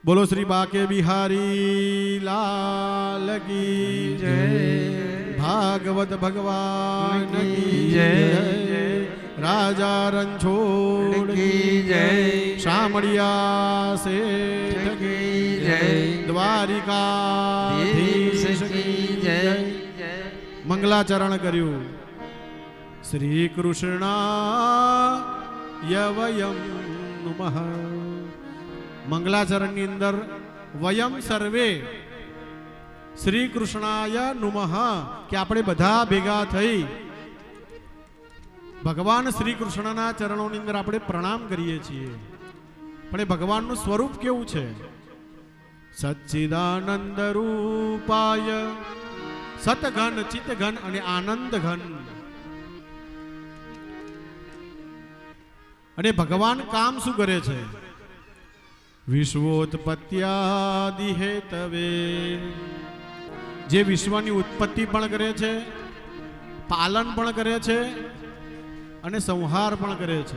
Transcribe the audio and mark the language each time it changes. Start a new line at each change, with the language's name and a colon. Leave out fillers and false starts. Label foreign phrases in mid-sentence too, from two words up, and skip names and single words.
Hindi: बोलो श्री बाके बिहारी लाल की जय। भागवत भगवान की जय। राजा रणछोड़ की जय। शामड़िया सेठ की जय। द्वारिकाधीश की जय।
Gujarati: મંગલાચરણ કર્યુ।
Sanskrit: श्री कृष्णाय वयम नुमः।
Gujarati: મંગલાચરણ અંદર
Sanskrit: वयम सर्वे श्री कृष्णाय नुमः
Gujarati: કિ આપણે બધા ભેગા થઈ ભગવાન શ્રી કૃષ્ણના ચરણોની અંદર આપણે પ્રણામ કરીએ છીએ। પણ ભગવાનનું સ્વરૂપ કેવું છે?
Sanskrit: सच्चिदानंद रूपाय सतघन चितघन अने आनंद घन।
Gujarati: અને ભગવાન કામ શું કરે છે?
Sanskrit: विश्वोत्पत्त्यादि हेतवे
Gujarati: જે વિશ્વની ઉત્પત્તિ પણ કરે છે, પાલન પણ કરે છે અને સંહાર પણ કરે છે।